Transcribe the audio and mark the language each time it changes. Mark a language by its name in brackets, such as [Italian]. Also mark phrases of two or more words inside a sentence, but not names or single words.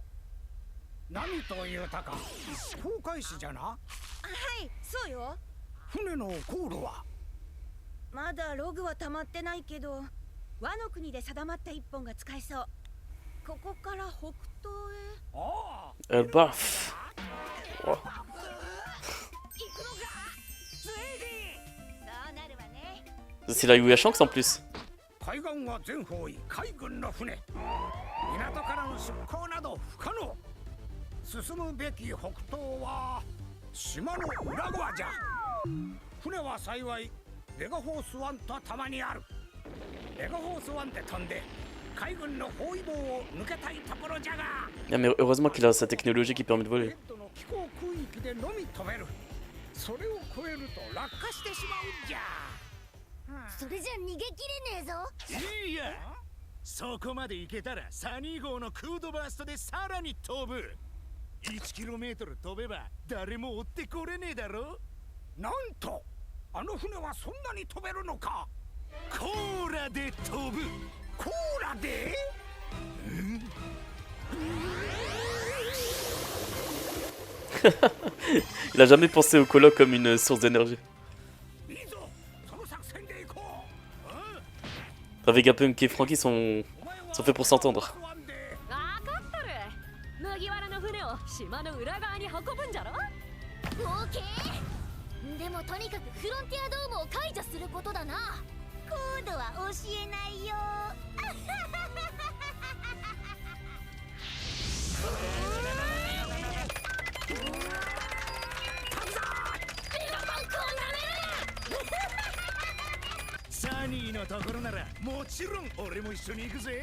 [Japanese] 何というたか、航海士じゃな。はい、そうよ。船の航路はまだログは溜まってないけど、和の国で定まった一本が使えそう。ここから北東へ。あ [French] あ、Elle baffe. C'est là où il y a Shanks en plus. [Japanese] 海岸は全方位海軍の船。港からの出港など不可能。進むべき北東は島の裏側じゃ。船は幸いベガフォース1とたまにある。ベガフォース1で飛んで海軍の包囲網を抜けたいところじゃが。 [French] Ah, mais heureusement qu'il a sa technologie qui permet de voler. [Japanese] 気候区域でのみ飛べる。それを超えると落下してしまうんじゃ。それじゃ逃げきれねえぞ。いいや、そこまで行けたらサニー号のクードバーストでさらに飛ぶ。1km 飛べば誰も追ってこれねえだろ。なんとあの船はそんなに飛べるのか。コーラで飛ぶ。コーラで？ [French] Il a jamais pensé au coloc comme une source d'énergie. Vegapunk et Franky sont faits pour s'entendre. [Japanese] 麦わらの船を島の裏側に運ぶんじゃろ。オーケー。でもとにかくフロンティアドームを解除することだな。コードは教えないよ。サニーのところならもちろん俺も一緒に行くぜ。